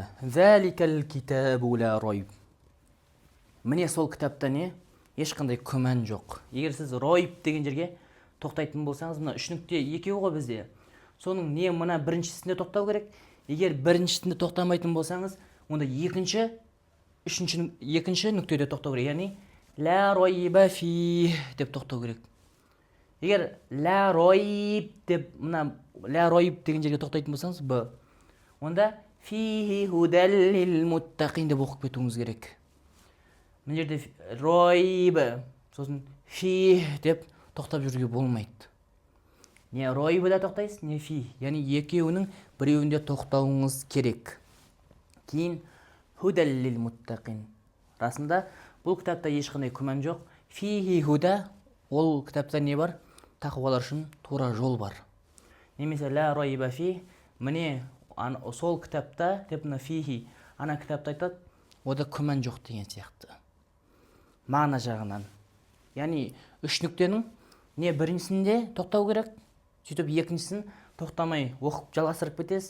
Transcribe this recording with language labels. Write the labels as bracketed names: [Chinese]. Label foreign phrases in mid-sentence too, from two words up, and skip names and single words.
[Arabic] ذلك الكتاب لا ريب. [Kazakh] Міне сол кітапта не? Ешқандай күмән жоқ. Егер сіз райб деген жерге тоқтайтын болсаңыз, мына үш нүкте екеуі ғой бізде. Соның не мына біріншісінде тоқтау керек? Егер біріншісінде тоқтамайтын болсаңыз, онда екінші нүктеде тоқтау керек. Яғни [Arabic] لا ريب في [Kazakh] деп тоқтау керек. Егер [Arabic] لا ريب [Kazakh] деп мына [Arabic] لا ريب [Kazakh] деген жерге тоқтайтын болсаңыз, б. Онда [Arabic] فيه هدى للمتقين [Kazakh] деп оқып кетуіңіз керек. Мына жерде райб, сосын фи деп тоқтап жүруге болмайды. Не райбда тоқтайсыз, не фи. Яғни екеуінің біреуінде тоқтауыңыз керек. [Arabic] Кейін هدى للمتقين. [Kazakh] Расында бұл кітапта ешқандай күмән жоқ. [Arabic] فيه هدى, [Kazakh] ол кітапта не бар? Тақуалар үшін тура жол бар. Немесе [Arabic] لا ريب في, [Kazakh] міне сол кітапта деп мына фихи, ана кітапта айтады, ода күмән жоқ деген сияқты. Мағына жағынан. Яғни үш нүктенің не біріншісінде тоқтау керек, сөйтіп екіншісін тоқтамай оқып жалғастырып кетесіз.